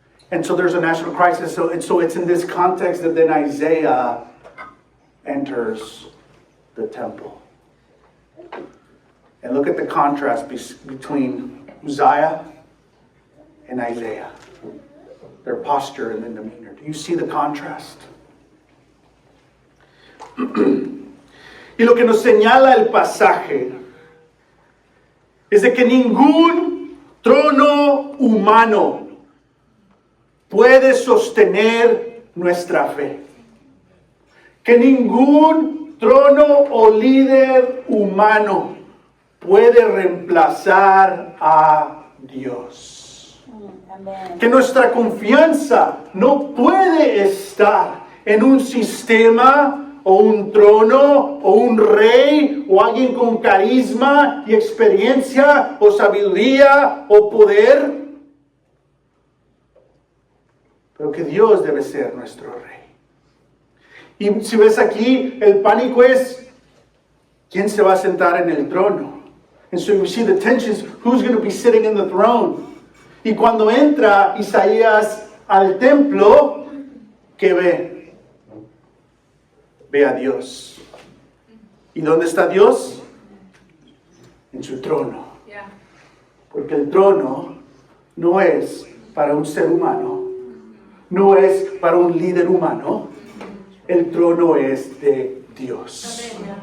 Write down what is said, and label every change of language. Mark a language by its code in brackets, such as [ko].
[en] And so there's a national crisis. So it's in this context that then Isaiah enters the temple. And look at the contrast between Uzziah and Isaiah. Their posture and their demeanor. Do you see the contrast? [es] Y lo que nos señala el pasaje es de que ningún trono humano puede sostener nuestra fe. Que ningún trono o líder humano puede reemplazar a Dios. Que nuestra confianza no puede estar en un sistema o un trono, o un rey, o alguien con carisma y experiencia, o sabiduría, o poder. Pero que Dios debe ser nuestro rey. Y si ves aquí, el pánico es, ¿quién se va a sentar en el trono? [en] And so you see the tensions, who's going to be sitting in the throne? [es] Y cuando entra Isaías al templo, ¿qué ve? Ve a Dios. ¿Y dónde está Dios? En su trono. Porque el trono no es para un ser humano, no es para un líder humano, el trono es de Dios.